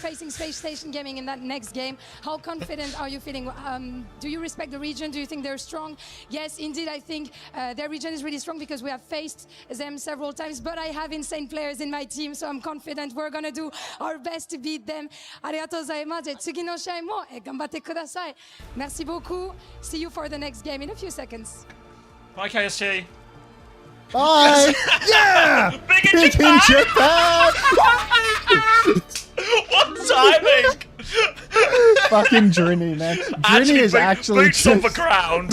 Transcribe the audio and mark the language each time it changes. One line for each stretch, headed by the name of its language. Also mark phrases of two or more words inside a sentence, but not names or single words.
English: be facing Space Station Gaming in that next game. How confident are you feeling? Do you respect the region? Do you think they're strong? Yes, indeed, I think their region is really strong because we have faced them several times, but I have insane players in my team, so I'm confident we're going to do our best to beat them.
Japanese: ありがとうございます。次の試合も頑張ってください。
French: Merci beaucoup.
English: See you for the next game in a few seconds. Bye, KSG. Bye! Yeah! Big in Japan! What timing? Fucking Drini, man. Drini is actually boots on the ground.